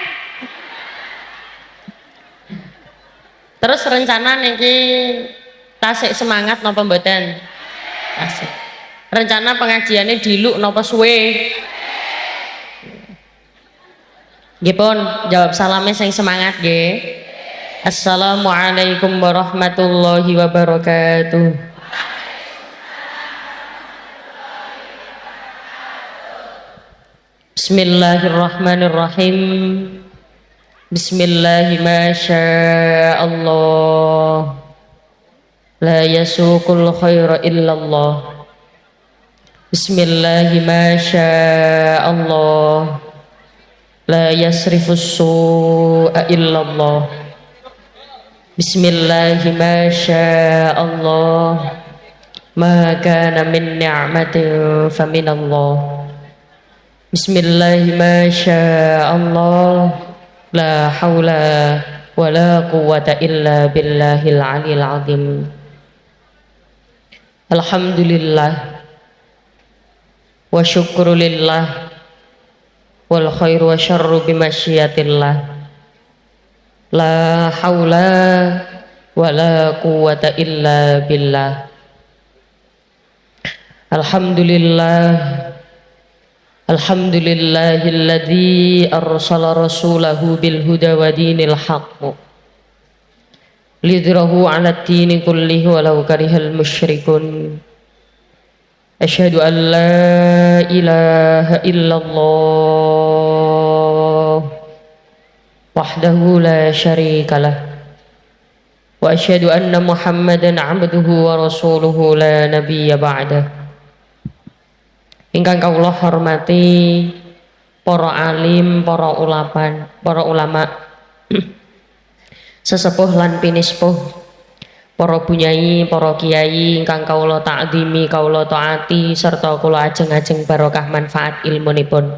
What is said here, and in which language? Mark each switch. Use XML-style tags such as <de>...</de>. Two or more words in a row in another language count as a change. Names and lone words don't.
<jv>Terus rencana niki tasik semangat napa mboten? Tasik. Rencana pengajiannya diluk napa suwe? Nggih pun jawab salame sing semangat nggih.</jv> <ar>السلام عليكم ورحمة الله وبركاته. Bismillahirrahmanirrahim. بسم الله ما شاء الله. لا يسوق الخير إلا الله. بسم الله ما شاء الله. لا يصرف السوء إلا الله. بسم الله ما شاء الله. ما كان من نعمة فمن الله. بسم الله ما شاء الله. لا حول ولا قوة إلا بالله العلي العظيم. الحمد لله والشكر لله والخير والشر بمشيئة الله. لا حول ولا قوة إلا بالله. Alhamdulillah. الحمد لله الذي أرسل رسوله بالهدى ودين الحق ليظهره على الدين كله ولو كره المشركون. أشهد أن لا إله إلا الله وحده لا شريك له وأشهد أن محمدا عبده ورسوله لا نبي بعده.</ar> <jv>Ingkang kawula hormati para alim, para ulama sesepuh lan pinispuh, para bunyai, para kiai ingkang kawula ta'zimi, kawula taati serta kula ajeng-ajeng barokah manfaat ilmunipun.</jv>